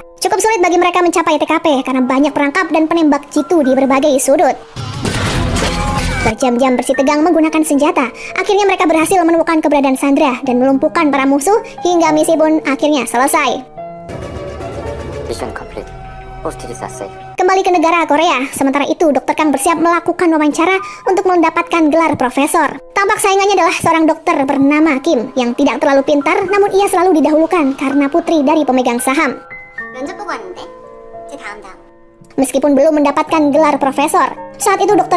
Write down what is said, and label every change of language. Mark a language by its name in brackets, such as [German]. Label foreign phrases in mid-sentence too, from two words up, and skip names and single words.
[Indonesian] Cukup sulit bagi mereka mencapai TKP karena banyak perangkap dan penembak jitu di berbagai sudut. Berjam-jam bersih tegang menggunakan senjata, akhirnya mereka berhasil menemukan keberadaan sandera dan melumpuhkan para musuh hingga misi pun akhirnya selesai. [English] Mission complete. Hostages safe. [Indonesian] Kembali ke negara Korea, sementara itu Dr. Kang bersiap melakukan wawancara untuk mendapatkan gelar profesor. Tampak saingannya adalah seorang dokter bernama Kim yang tidak terlalu pintar, namun ia selalu didahulukan karena putri dari pemegang saham. Meskipun belum mendapatkan gelar profesor, saat itu Dr.